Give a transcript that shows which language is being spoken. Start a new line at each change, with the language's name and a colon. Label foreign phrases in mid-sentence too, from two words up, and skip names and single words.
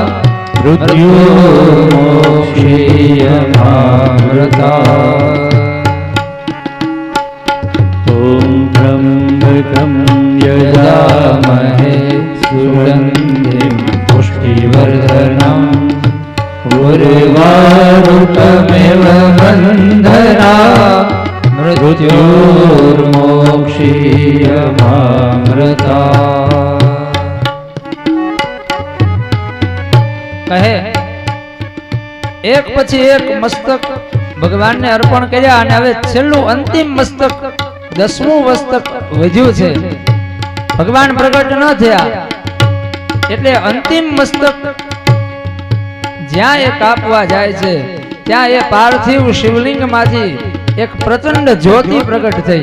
Sanskrit: मृत्युमोक्षीयमामृता ॐ त्र्यम्बकं यजामहे सुगन्धिं पुष्टिवर्धनम् उर्वारुकमेव बन्धना मृत्युर्मोक्षीयमामृता.
Gujarati: કહે એક પછી એક મસ્તક ભગવાનને અર્પણ કર્યા અને હવે છેલ્લું અંતિમ મસ્તક 10મું મસ્તક વધ્યું છે. ભગવાન પ્રગટ ન થયા એટલે અંતિમ મસ્તક જ્યાં એ કાપવા જાય છે ત્યાં એ પાર્થિવ શિવલિંગમાંથી એક પ્રચંડ જ્યોતિ પ્રગટ થઈ.